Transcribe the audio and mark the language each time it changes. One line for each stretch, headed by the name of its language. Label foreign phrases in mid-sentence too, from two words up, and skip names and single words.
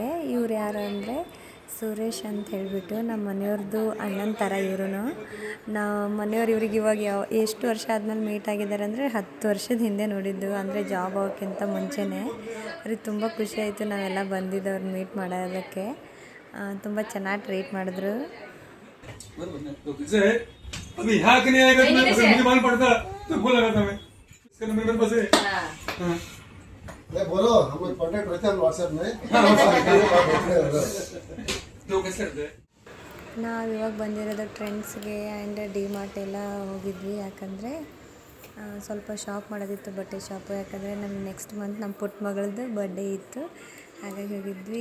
Kannada: ಇವ್ರು ಯಾರು ಅಂದರೆ ಸುರೇಶ್ ಅಂತ ಹೇಳಿಬಿಟ್ಟು ನಮ್ಮ ಮನೆಯವ್ರದ್ದು ಅಣ್ಣನ ಥರ ಇವರು. ನಾವು ಮನೆಯವ್ರು ಇವ್ರಿಗೆ ಇವಾಗ ಎಷ್ಟು ವರ್ಷ ಆದಮೇಲೆ ಮೀಟ್ ಆಗಿದ್ದಾರೆ ಅಂದರೆ 10 ವರ್ಷದ ಹಿಂದೆ ನೋಡಿದ್ದು, ಅಂದರೆ ಜಾಬ್ ಹೋಗೋಕ್ಕಿಂತ ಮುಂಚೆನೇ. ಅವ್ರಿಗೆ ತುಂಬ ಖುಷಿ ಆಯಿತು ನಾವೆಲ್ಲ ಬಂದಿದ್ದವ್ರು ಮೀಟ್ ಮಾಡೋದಕ್ಕೆ. ತುಂಬ ಚೆನ್ನಾಗಿ ಟ್ರೀಟ್ ಮಾಡಿದ್ರು.
Hindi: बोलो हम लोग कांटेक्ट रहते हैं व्हाट्सएप में.
Kannada: ನಾವು ಇವಾಗ ಬಂದಿರೋದು ಟ್ರೆಂಡ್ಸ್ಗೆ ಆ್ಯಂಡ್ ಡಿ ಮಾರ್ಟ್ ಎಲ್ಲ ಹೋಗಿದ್ವಿ. ಯಾಕಂದರೆ ಸ್ವಲ್ಪ ಶಾಪ್ ಮಾಡೋದಿತ್ತು, ಬಟ್ಟೆ ಶಾಪು. ಯಾಕಂದರೆ ನಮ್ಮ
English: next month
Kannada: ನಮ್ಮ ಪುಟ್ಟ ಮಗಳದ್ದು ಬರ್ಡೇ ಇತ್ತು, ಹಾಗಾಗಿ ಹೋಗಿದ್ವಿ.